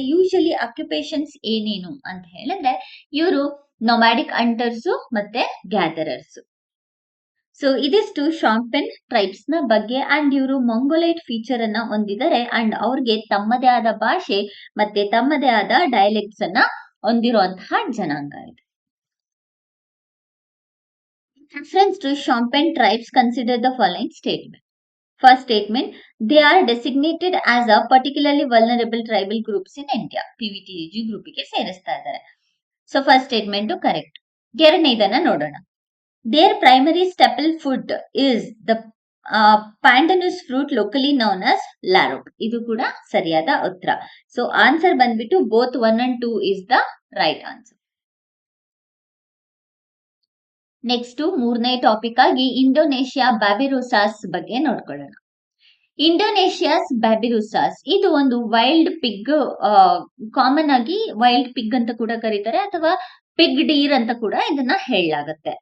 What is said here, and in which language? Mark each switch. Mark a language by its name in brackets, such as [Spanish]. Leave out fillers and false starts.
[Kannada] Usually occupations ಏನೇನು ಅಂತ ಹೇಳಿದ್ರೆ ಇವರು ನೊಮ್ಯಾಡಿಕ್ ಹಂಟರ್ಸ್ ಮತ್ತೆ ಗ್ಯಾದರರ್ಸ್. ಸೊ ಇದಿಷ್ಟು ಶಾಂಪೆನ್ ಟ್ರೈಬ್ಸ್ ನ ಬಗ್ಗೆ. ಅಂಡ್ ಇವರು ಮಂಗೋಲೈಟ್ ಫೀಚರ್ ಅನ್ನ ಹೊಂದಿದ್ದಾರೆ. ಅಂಡ್ ಅವ್ರಿಗೆ ತಮ್ಮದೇ ಆದ ಭಾಷೆ ಮತ್ತೆ ತಮ್ಮದೇ ಆದ ಡೈಲೆಕ್ಟ್ಸ್ ಅನ್ನ ಹೊಂದಿರುವಂತಹ ಜನಾಂಗ ಇದೆ. [English] Reference to Champagne tribes, consider the following statement. First statement, they are designated as a particularly vulnerable tribal groups in India. [Kannada] PVTG group ಗೆ ಸೇರಿಸ್ತಾ ಇದ್ದಾರೆ. So first statement correct. ಎರಡನೇದನ್ನ ನೋಡೋಣ. [English] Their primary staple food is the pandanus fruit locally known as larope. [Kannada] ಇದು ಕೂಡ ಸರಿಯಾದ ಉತ್ತರ. So answer ಬಂದ್ಬಿಟ್ಟು [English] Both 1 and 2 is the right answer. [Kannada] Next ಮೂರನೇ ಟಾಪಿಕ್ ಆಗಿ ಇಂಡೋನೇಷಿಯಾ ಬ್ಯಾಬಿರೂಸಾಸ್ ಬಗ್ಗೆ ನೋಡ್ಕೊಳ್ಳೋಣ. ಇಂಡೋನೇಷಿಯಾಸ್ ಬ್ಯಾಬಿರೂಸಾಸ್ ಇದು ಒಂದು ವೈಲ್ಡ್ ಪಿಗ್, ಕಾಮನ್ ಆಗಿ ವೈಲ್ಡ್ ಪಿಗ್ ಅಂತ ಕೂಡ ಕರೀತಾರೆ ಅಥವಾ ಪಿಗ್ ಡೀರ್ ಅಂತ ಕೂಡ ಇದನ್ನ ಹೇಳಲಾಗುತ್ತೆ.